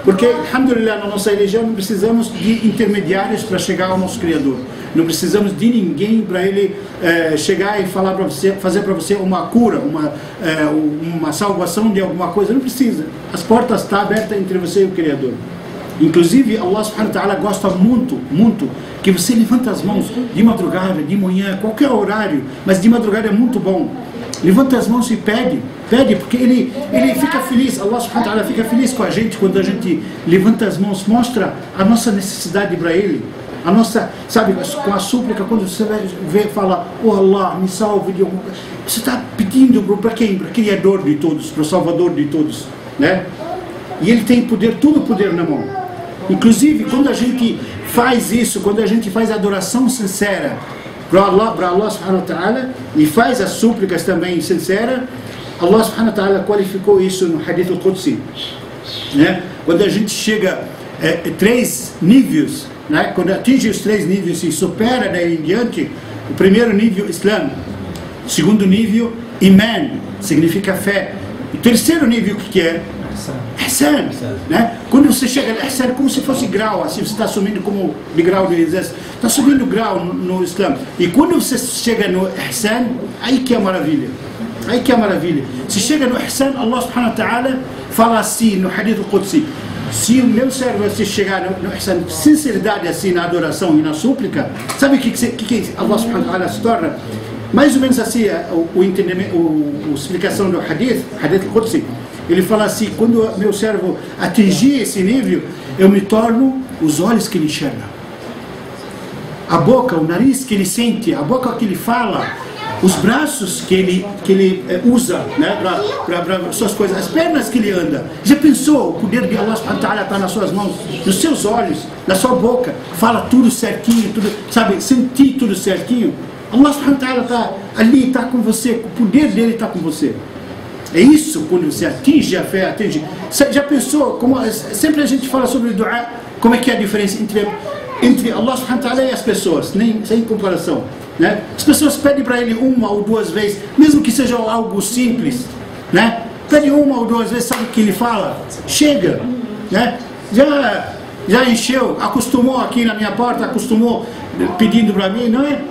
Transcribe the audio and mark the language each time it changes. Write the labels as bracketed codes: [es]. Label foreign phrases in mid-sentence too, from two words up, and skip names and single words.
[pt] Porque, alhamdulillah, na nossa religião não precisamos de intermediários para chegar ao nosso Criador. Não precisamos de ninguém para ele chegar e falar para você, fazer para você uma cura, uma salvação de alguma coisa. Não precisa. As portas estão abertas entre você e o Criador. Inclusive, [ar] الله سبحانه وتعالى [pt] gosta muito, muito que você levanta as mãos de madrugada, de manhã, qualquer horário, mas de madrugada é muito bom. Levanta as mãos e pede, porque ele fica feliz, [ar] الله سبحانه وتعالى [pt] fica feliz com a gente quando a gente levanta as mãos, mostra a nossa necessidade para ele, a nossa, sabe, com a súplica, quando você vê, fala, oh Allah, me salve de alguma coisa, você está pedindo para quem? Para o Criador de todos, para o Salvador de todos, né? E ele tem poder, todo o poder na mão. Inclusive, quando a gente faz isso, quando a gente faz a adoração sincera para [ar] الله سبحانه وتعالى [pt] e faz as súplicas também sinceras, [ar] الله سبحانه وتعالى [pt] qualificou isso no [ar] الحديث القدسي, [pt] né? Quando a gente chega a 3 níveis, né? Quando atinge os 3 níveis e supera daí em diante, o primeiro nível, Islam, o segundo nível, Iman, significa fé, e o terceiro nível, o que é? Ihsan, né? Quando você chega no Ihsan, como se fosse grau, assim, você está subindo como de grau do exército, está subindo grau no Islã. E quando você chega no Ihsan, aí que é a maravilha. Aí que é a maravilha. Se chega no Ihsan, [ar] الله سبحانه وتعالى [pt] fala assim no [ar] الحديث القدسي: [pt] se o meu servo se chegar no Ihsan, sinceridade assim na adoração e na súplica, sabe o que [ar] الله سبحانه وتعالى [pt] se torna? Mais ou menos assim, a explicação do [ar] الحديث القدسي. [pt] Ele fala assim: quando meu servo atingir esse nível, eu me torno os olhos que ele enxerga, a boca, o nariz que ele sente, a boca que ele fala, os braços que ele usa, né, para suas coisas, as pernas que ele anda. Já pensou? O poder de [ar] الله سبحانه وتعالى [pt] está nas suas mãos, nos seus olhos, na sua boca, fala tudo certinho, tudo, sabe, sentir tudo certinho. [ar] الله سبحانه وتعالى [pt] está ali, está com você, o poder dele está com você. É isso, quando você atinge a fé, atinge. Já pensou, como sempre a gente fala sobre o dua, como é que é a diferença entre [ar] الله سبحانه وتعالى [pt] e as pessoas, sem comparação, né? As pessoas pedem para ele 1 ou 2 vezes, mesmo que seja algo simples, né? Pede 1 ou 2 vezes, sabe o que ele fala? Chega, né? Já encheu, acostumou aqui na minha porta, acostumou pedindo para mim, não é?